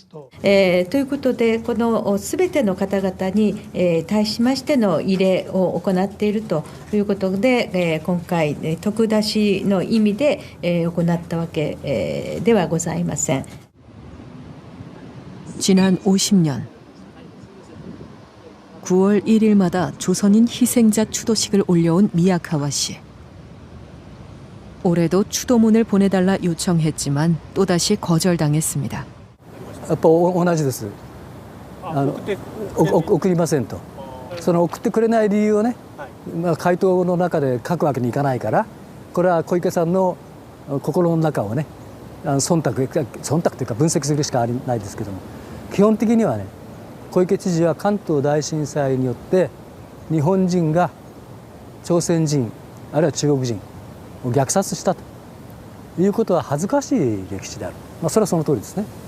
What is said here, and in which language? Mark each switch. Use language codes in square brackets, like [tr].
[ja] ということで、このすべての方々に対しましての慰霊を行っているということで、今回、徳出しの意味で行ったわけではございません。 [ko] 지난 50년 9월 1일마다 조선인 희생자 추도식을 올려온 미야카와 씨. 올해도 추도문을 보내달라 요청했지만 또다시 거절당했습니다. [ja] やっぱ同じです。送りませんと。その送ってくれない理由をね、回答の中で書くわけにいかないから、これは小池さんの心の中をね、忖度というか分析するしかないですけども、基本的にはね、小池知事は関東大震災によって日本人が朝鮮人あるいは中国人を虐殺したということは恥ずかしい歴史である、それはその通りですね。